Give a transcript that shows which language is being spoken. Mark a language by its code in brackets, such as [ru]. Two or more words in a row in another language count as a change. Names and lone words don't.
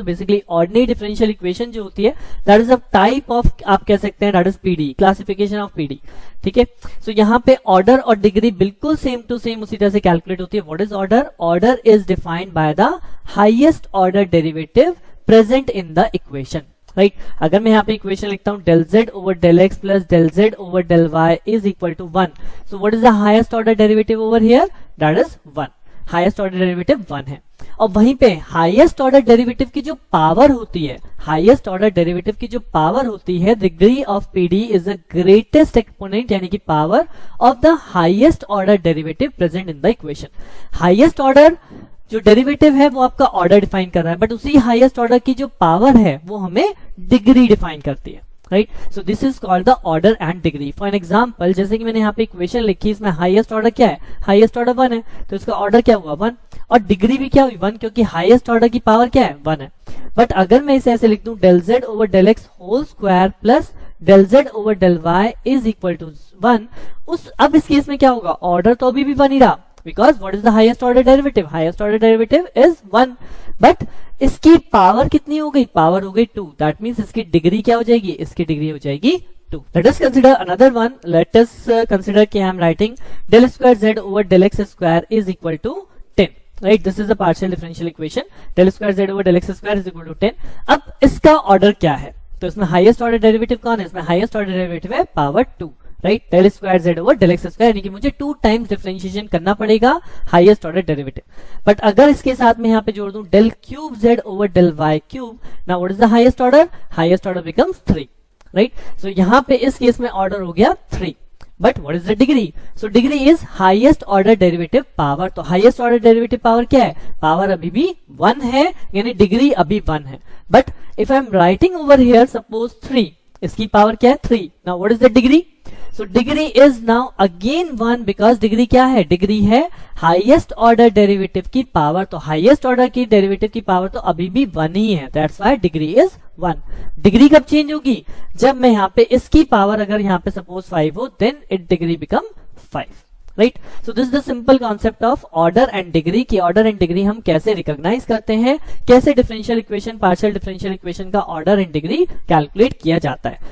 [en] तो basically ordinary differential equation [hi] जो होती है [en] that is a type of, [hi] आप कह सकते हैं [en] that is PD, classification of PD. [hi] ठीक है, सो यहाँ पे ऑर्डर और डिग्री बिल्कुल [en] same to same [hi] उसी तरह से कैलकुलेट होती है। [en] What is order? Order is defined by the highest order derivative present in the equation. राइट, [hi] अगर मैं यहाँ पे इक्वेशन लिखता हूँ [en] del z over del x plus del z over del y is equal to 1. So what is the highest order derivative over here? That is 1. highest order derivative 1 [hi] है। और वहीं पे [en] highest order derivative [hi] की जो पावर होती है, [en] highest order derivative [hi] की जो पावर होती है, [en] degree of PD is the greatest exponent [hi] यानी कि [en] power of the highest order derivative present in the equation. highest order [hi] जो डेरिवेटिव है वो आपका [en] order define [hi] कर रहा है, बट उसी [en] highest order [hi] की जो पावर है वो हमें [en] degree define [hi] करती है। [en] Right, so this is called the order and degree. for an example, [hi] जैसे कि मैंने यहाँ पे इक्वेशन लिखी, इसमें [en] highest order [hi] क्या है? [en] highest order [hi] 1 है, तो इसका ऑर्डर क्या हुआ? 1, और डिग्री भी क्या हुई? 1, क्योंकि [en] highest order [hi] की पावर क्या है? 1 है। बट अगर मैं इसे ऐसे लिख दूं [en] del z over del x whole square plus del z over del y is equal to 1, [hi] अब इस केस में क्या होगा? ऑर्डर तो अभी भी 1 ही रहा, [en] because what is the highest order derivative? Highest order derivative is 1, but [hi] इसकी पावर कितनी हो गई? पावर हो गई 2। [en] That means [hi] इसकी डिग्री क्या हो जाएगी? इसकी डिग्री हो जाएगी 2। [en] Let us consider another one. Let us consider कि I am writing del square z over del x square is equal to 10. Right, this is a partial differential equation. Del square z over del x square is equal to 10. [hi] अब इसका ऑर्डर क्या है? तो इसमें [en] highest order derivative [hi] कौन है? इसमें [en] highest order derivative [hi] है पावर 2। [en] राइट, del square z over del x square, [hi] यानी कि मुझे [en] 2 times differentiation [hi] करना पड़ेगा [en] highest order derivative. बट [hi] अगर इसके साथ में यहाँ पे जोड़ दूं [en] del cube z over del y cube, now what is the highest order? Highest order becomes 3. [hi] राइट, सो यहाँ पे इस केस में ऑर्डर हो गया 3। [en] But what is the degree? So degree is highest order derivative power. तो highest order derivative power [hi] क्या है? पावर अभी भी 1 है, यानी डिग्री अभी 1 है। [en] But if I am writing over here suppose 3, [hi] इसकी पावर क्या है? [en] 3। Now what is the degree? So degree is now again 1 because डिग्री [hi] क्या है? डिग्री है [en] highest order derivative [hi] की पावर। तो [en] highest order [hi] की डेरिवेटिव की पावर तो अभी भी 1 ही है, [en] that's why degree is 1. [hi] डिग्री कब चेंज होगी? जब मैं यहाँ पे इसकी पावर अगर यहाँ पे सपोज 5 हो, [en] then it degree become 5. Right, so this is the simple concept of order and degree की order and degree [hi] हम कैसे रिकॉग्नाइज करते हैं, कैसे [en] differential equation, partial differential equation का order and degree calculate [hi] किया जाता है।